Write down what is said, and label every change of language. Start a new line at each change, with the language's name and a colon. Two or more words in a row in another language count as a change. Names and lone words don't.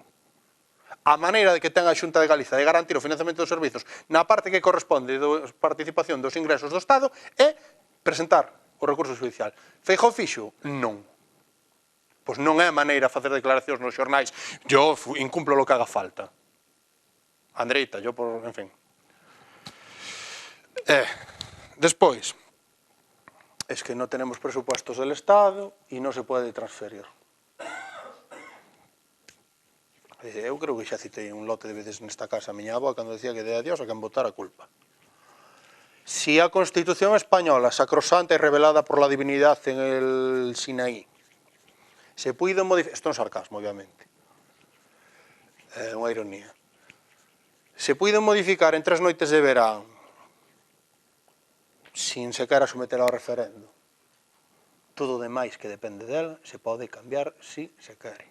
Galician: A maneira de que ten a Xunta de Galiza de garantir o financiamento dos servizos na parte que corresponde da participación dos ingresos do Estado é presentar o recurso judicial. Feijóo fixo? Non. Pois non é a maneira de facer declaracións nos xornais.
Spanish: Yo incumplo lo que haga falta. Andreita, yo por... en fin. Despois, es que no tenemos presupuestos del Estado y no se puede transferir.
Galician: Eu creo que xa citei un lote de veces nesta casa a miña avó cando decía que de a Dios a quen botar a culpa.
Spanish: Si a Constitución española, sacrosanta y revelada por la divinidad en el Sinaí,
Galician: se puido modificar... Isto é un sarcasmo, obviamente. É unha ironía. Se puido modificar en 3 noites de verán sin sequera someter ao referendo. Todo o demais que depende dela se pode cambiar si se quere.